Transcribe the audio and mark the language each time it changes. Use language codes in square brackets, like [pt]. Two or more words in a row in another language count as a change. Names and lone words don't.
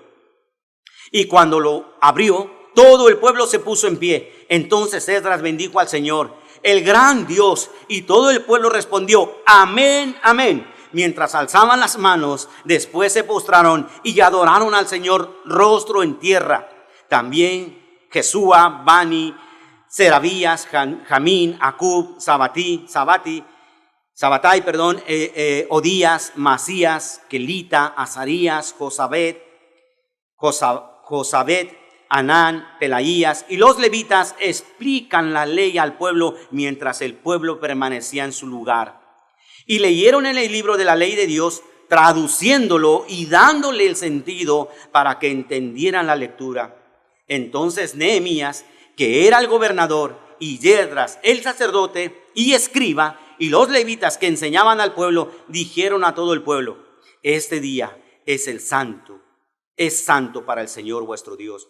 [es] Y cuando lo abrió, todo el pueblo se puso en pie. Entonces Esdras bendijo al Señor, el gran Dios, y todo el pueblo respondió, amén, amén. Mientras alzaban las manos, después se postraron y adoraron al Señor rostro en tierra. También Jesúa, Bani, Serabías, Jamín, Acub, Sabatai, Odías, Masías, Kelita, Azarías, Josabet, Anán, Pelaías y los levitas explican la ley al pueblo mientras el pueblo permanecía en su lugar. Y leyeron en el libro de la ley de Dios, traduciéndolo y dándole el sentido para que entendieran la lectura. Entonces Nehemías, que era el gobernador, y Esdras, el sacerdote y escriba, y los levitas que enseñaban al pueblo, dijeron a todo el pueblo, este día es santo para el Señor vuestro Dios.